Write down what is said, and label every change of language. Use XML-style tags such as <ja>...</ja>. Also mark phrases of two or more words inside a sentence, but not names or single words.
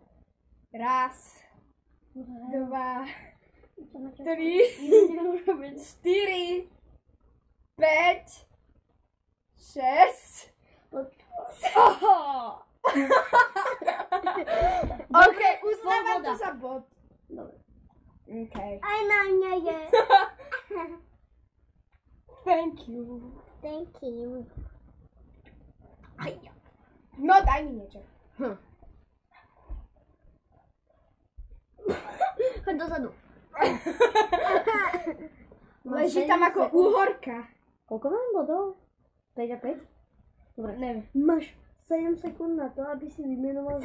<sk>Raz, 2, 3, 4, 5, 6. OK, uznávam to za bod. Dobre. OK. Aj na mňa je.</sk> <en>Thank you. Thank you.</en> <sk>No, daj mi niečo. Choď dozadu. Leží tam ako úhorka. Koľko mám bodov? 5 a 5? Dobre. Neviem. Máš 7 sekúnd na to, aby si vymenoval</sk>